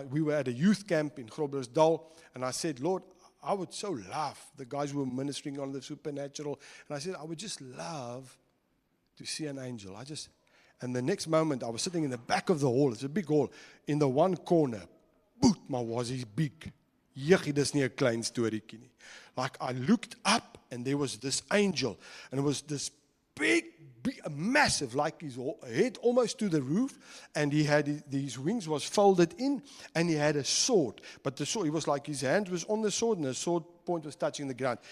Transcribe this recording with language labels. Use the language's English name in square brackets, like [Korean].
[English] We were at a youth camp in Groblersdal, and I said, Lord, I would so love, the guys who were ministering on the supernatural, and I said, I would just love to see an angel. And the next moment, I was sitting in the back of the hall. It's a big hall. In the one corner, [Afrikaans] boet, maar was hy [English] big. [Afrikaans] Jeggie, dis nie 'n klein storieetjie nie. [English] Like, I looked up, and there was this angel, and it was this big, massive, like his head almost to the roof, and he had these wings was folded in, and he had a sword. But the sword, it was like his hand was on the sword, and the sword point was touching the ground.